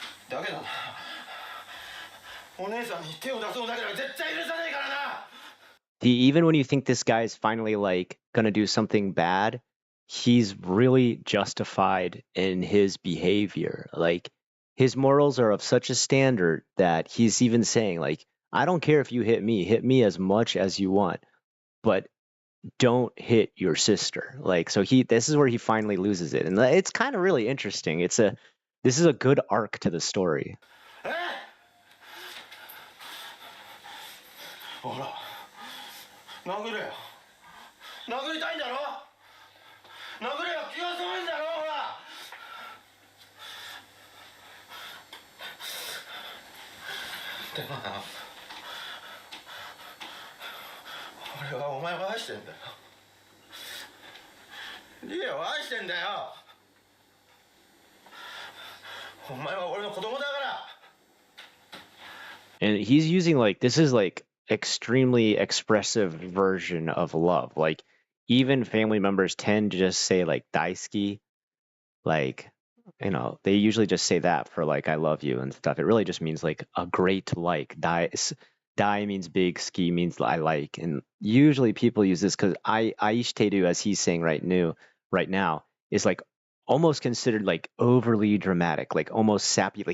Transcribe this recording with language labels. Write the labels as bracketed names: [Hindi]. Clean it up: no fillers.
[Japanese] だけどな、お姉さんに手を出そうだけは絶対許さないからな。 [English] Even when you think this guy's finally like gonna do something bad, he's really justified in his behavior. Like his morals are of such a standard that he's even saying like, I don't care if you hit me as much as you want, but don't hit your sister. Like, so this is where he finally loses it. And it's kind of really interesting. This is a good arc to the story. [Japanese] ほら殴れよ。殴りたいんだろ。殴れよ。気が済むんだろ。ほら。でもな、俺はお前を愛してんだよ。リエを愛してんだよ。お前は俺の子供だから。 [English] And he's using like, this is like extremely expressive version of love. Like even family members tend to just say like daisuki, like, you know, they usually just say that for like I love you and stuff. It really just means like a great like. Dai means big, ski means I like, and usually people use this because aishiteru, as he's saying right now, is like almost considered like overly dramatic, like almost sappy.